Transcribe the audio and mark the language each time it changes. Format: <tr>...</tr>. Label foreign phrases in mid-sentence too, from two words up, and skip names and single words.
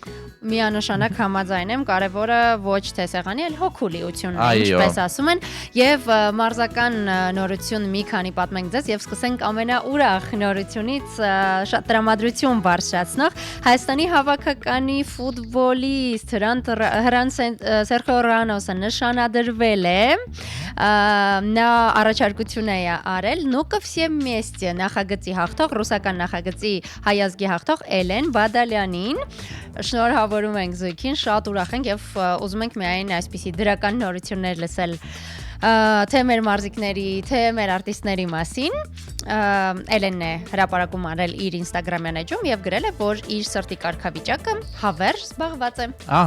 <hy>Միանշանակ համաձայն եմ, կարևորը ոչ թե սեղանի, այլ հոգու լիությունն է, ինչպես ասում են, եւ մարզական նորություն մի քանի պատմենք ձեզ եւ սկսենք ամենաուրախ նորությունից, շատ տրամադրություն բարձրացնող Հայաստանի հավաքականի ֆուտբոլիստ Հրանտ Սերխիո Ռանոսը նշանադրվել է, նա առաջարկություն է արել</hy> <ru>«Ну ко все вместе»</ru> <hy>նախագծի հաղթող, ռուսական նախագծի հայազգի հաղթող Էլեն Բադալյանին։ Շնորհավորում ենք զույգին, շատ ուրախ ենք եւ ուզում ենք միայն այսպիսի դրական նորություններ լսել թե մեր մարզիկների, թե մեր արտիստների մասին։ Էլենն է հրապարակում արել իր Instagram-յան էջում եւ գրել է, որ իր սրտի կարգավիճակը հավերժ զբաղված է։ Ահա,</hy>